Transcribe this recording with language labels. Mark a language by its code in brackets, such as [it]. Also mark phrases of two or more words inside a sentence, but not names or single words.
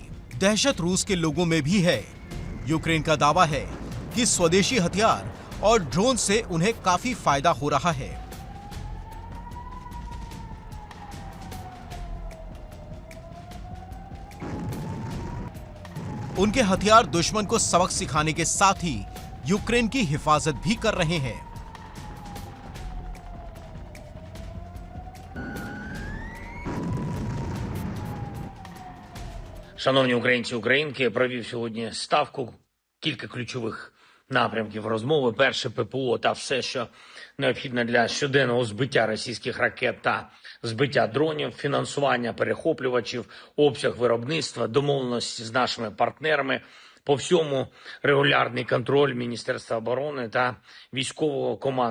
[hi] दहशत रूस के लोगों में भी है। यूक्रेन का दावा है कि स्वदेशी हथियार और ड्रोन से उन्हें काफी फायदा हो रहा है। उनके हथियार दुश्मन को सबक सिखाने के साथ ही यूक्रेन की हिफाजत भी कर रहे हैं। [uk] Шановні українці, українки, провів сьогодні ставку, кілька ключових напрямків розмови. Перше, ППО та все, що необхідно для щоденного збиття російських ракет та збиття дронів, фінансування перехоплювачів, обсяг виробництва, домовленості з нашими партнерами, по всьому регулярний контроль Міністерства оборони та військового командування.